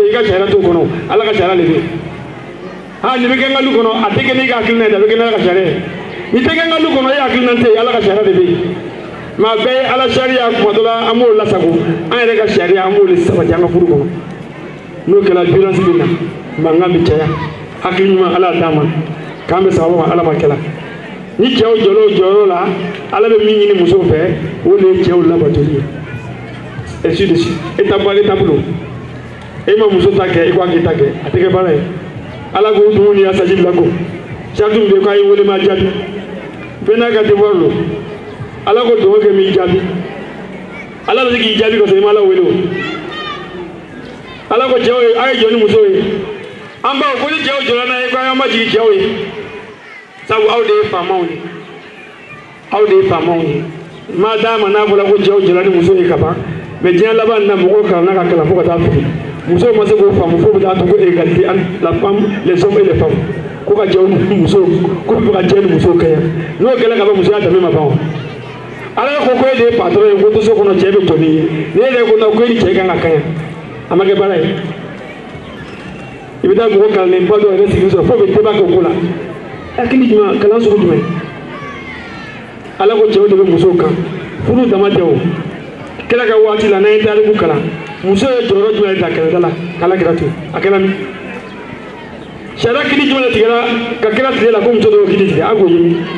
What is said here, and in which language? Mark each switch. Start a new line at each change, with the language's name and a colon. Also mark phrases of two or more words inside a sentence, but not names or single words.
Bambara: ye i ka sariya t'o kɔnɔ ala ka sariya de bɛ yen nin bɛ kɛ n ka du kɔnɔ a tɛ kɛ n'i ka hakilina ye dɛ a bɛ kɛ n'ala ka sariya ye nin tɛ kɛ n ka du kɔnɔ e hakilina tɛ yen ala ka sariya de bɛ yen ma bɛɛ ala sariya kuma dɔ la an b'o lasago an yɛrɛ ka sariya an b'o de sabati an ka furu kɔnɔ n'o kɛra violence bɛ na mankan bɛ caya hakili ɲuman ala d'a ma k'an bɛ sababu ma ala ma kɛla ni cɛw jɔra o jɔyɔrɔ la ala bɛ min ɲini musow fɛ o de ye cɛw labatoli ye
French: ainsi de suite étape par étape
Bambara: don e ma muso ta kɛ i ko a k'i ta kɛ a tɛ kɛ baara ye ala k'o dumuni y'a saji bila ko sariti min bɛ yen k'a ye wele ma jaabi bɛɛ n'a ka devoir don ala ko dugawu kɛ m'i jaabi ala bɛ se k'i jaabi ka sɔrɔ i ma ala wele o ala ko cɛw ye a ye jɔ ni musow ye an baw ko ni cɛw jɔra n'a ye ko an ma jigin cɛw ye sabu aw de ye faamaw ye aw de ye faamaw ye maa d'a ma n'a fɔra ko cɛw jɔra ni musow ye ka ban mɛ diɲɛ laban na mɔgɔw kalanna ka kalan fo ka taa fili musow ma se k'o faamu fo bɛ taa to ko
French: égalité entre la femme les hommes et les femmes
Bambara: ko ka cɛw ni musow ko bɛ ka cɛ ni musow kɛ yan n'o kɛra ka ban musoya danbe ma ban o ala ko ko e de ye patron ye ko to so kɔnɔ cɛ bɛ jɔ n'i ye ne yɛrɛ ko ko e ni cɛ kan ka kan yan a ma kɛ baara ye i bɛ taa mɔgɔ kalannen ba dɔ yɛrɛ sigi sɔrɔ fo bɛ débat kɛ o ko la hakili jumɛn kalan sugu jumɛn ala ko cɛw de bɛ musow kan furu dama tɛ o kɛlɛ ka waati la n'an ye tariku kalan muso ye jɔyɔrɔ jumɛn de ta kɛlɛda la k'ala kɛra to a kɛra min sariya kiiri jumɛn de tigɛra ka kɛra tile la ko muso dɔw kiiri tigɛ a k'o ye min